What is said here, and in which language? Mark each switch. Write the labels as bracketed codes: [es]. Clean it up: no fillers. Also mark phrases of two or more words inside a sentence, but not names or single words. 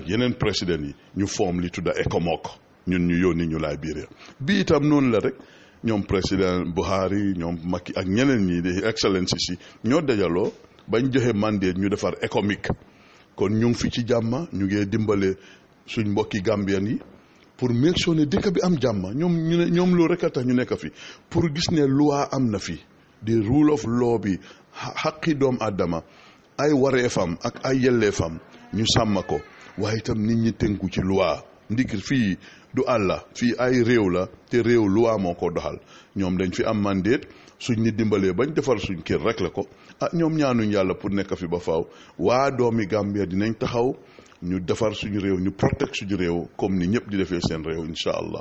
[wo] yeneen président yi ñu form li tudda ECOMOG ñun ñu yónni ñu Liberia bi itam noonu la rek ñoom président Buhari ñoom Macky ak ñeneen ñi di excellences yi ñoo dajaloo bañ joxe mandate ñu defar ECOMIC kon ñu ngi fi ci jàmm ñu ngi dimbale suñ mbokki Gambian yi pour [en] make sure [wo] ne dëkk bi am jàmm ñoom loolu rek a tax ñu nekk fi pour gis ne loi am na fi [en] the rule of law [wo] bi xaqi doom àddama ay wareefam ak ay yelleefam ñu sàmm ko waaye itam nit ñi tënku ci loi ndik fii du àlla fii ay réew la te réew loi moo ko doxal ñoom dañ fi am mandate suñ ni dimbalee bañ defar suñ kër rek la ko ñoom ñaanuñ yàlla pour nekk fi ba faaw waa doomi Gambia dinañ taxaw ñu defar suñu réew ñu protect suñu réew comme ni ñëpp di defee seen réew [ar] إن شاء الله.